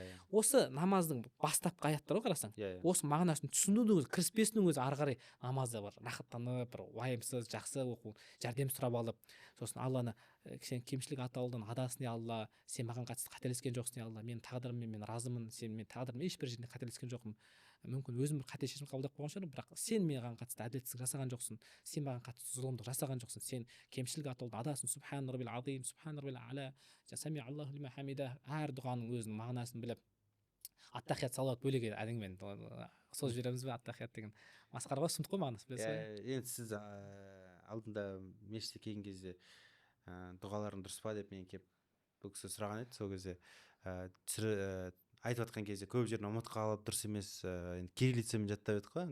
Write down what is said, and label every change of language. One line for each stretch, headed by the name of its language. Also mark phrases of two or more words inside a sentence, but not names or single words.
Kazakh: Осы намаздың бастапқы аяттары ғой қарасаң, осы мағынасын түсінудің өзі, кіріспесінің өзі ары қарай намазда бір рахаттанып, бір уайымсыз, жақсы оқу, жәрдем сұрап алып, сосын Алланы сен кемшілік атаулыдан адасын я Алла, сен маған қатысты қателескен жоқсың я Алла, менің тағдырыммен мен разымын, сен мен тағдырыммен ешбір жерде қателескен жоқпын. Мүмкін өзім бір қате шешім қабылдап қойған шығармын, бірақ сен маған қатысты әділетсіздік жасаған жоқсың, сен маған қатысты зұлымдық жасаған жоқсың, сен кемшілік атаулыдан адасың.
Arabic: سبحان ربي العظيم، سبحان ربي الأعلى، سمع الله لمن حمده.
Kazakh: Әр дұғаның өзінің мағынасын біліп, ат-тахият салауат бөлек әдіңмен сол жібереміз бе? Ат-тахият деген масқара ғой, сұмдық қой мағынасы, білесіз бе? Енді сіз алдында мешітке келген кезде дұғаларың дұрыс па деп мен келіп бұл кісі сұраған еді. Сол кезде айтып жатқан кезде көп жерін ұмытып қалып, дұрыс емес, кириллицамен жаттап едік қой.